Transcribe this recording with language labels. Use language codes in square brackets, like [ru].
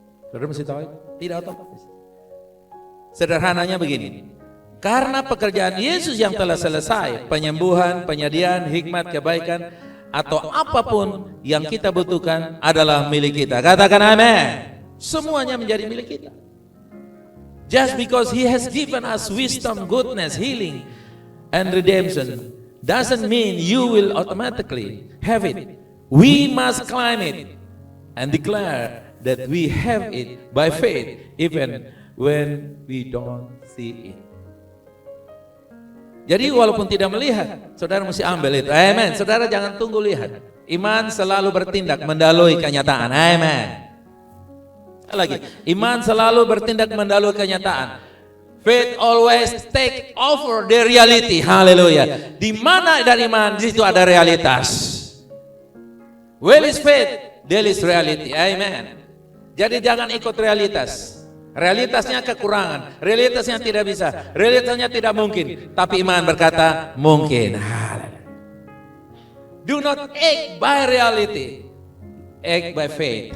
[id] Saudara mesti tahu, tidak otomatis. Sederhananya begini, karena pekerjaan Yesus yang telah selesai, penyembuhan, penyediaan, hikmat, kebaikan, atau apapun yang kita butuhkan adalah milik kita. Katakan amin. Semuanya menjadi milik kita. [en] Just because He has given us wisdom, goodness, healing, and redemption doesn't mean you will automatically have it. We must claim it and declare that we have it by faith even when we don't see it. [id] Jadi walaupun tidak melihat, saudara mesti ambil itu. Amen. Saudara jangan tunggu lihat. Iman selalu bertindak mendalui kenyataan. Amen. Lagi, iman selalu bertindak mendalui kenyataan. [en] Faith always take over the reality. Haleluya. [id] Di mana ada iman, di situ ada realitas. [en] Where is faith, there is reality. [id] Amen. Jadi jangan ikut realitas. Realitasnya kekurangan, realitasnya tidak bisa, realitasnya tidak mungkin. Tapi iman berkata mungkin. [en] Do not act by reality, act by faith.